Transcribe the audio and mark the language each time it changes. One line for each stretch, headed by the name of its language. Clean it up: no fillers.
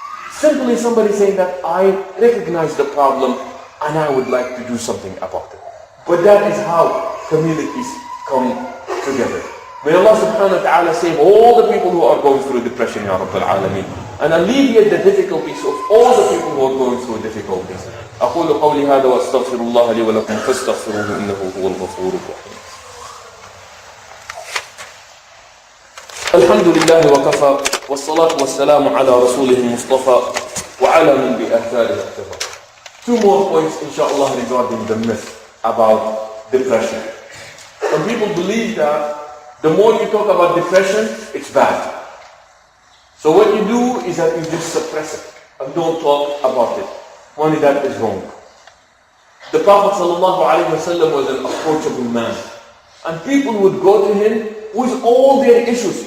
English: Simply somebody saying that I recognize the problem and I would like to do something about it. But that is how communities come together. May Allah subhanahu wa ta'ala save all the people who are going through depression, Ya Rabbil Alameen, and alleviate the difficulties of all the people who are going through difficulties.
Arabic: أقول قولي هذا وأستغفر الله لي ولكم فاستغفروه إنه هو الغفور الرحيم. الحمد لله وكفى والصلاة والسلام على رسوله المصطفى وعلى من بآثاره اقتفى.
English: Two more points, inshallah, regarding the myth about depression. Some people believe that the more you talk about depression, it's bad. So what you do is that you just suppress it and don't talk about it. Only that is wrong. The Prophet ﷺ was an approachable man. And people would go to him with all their issues.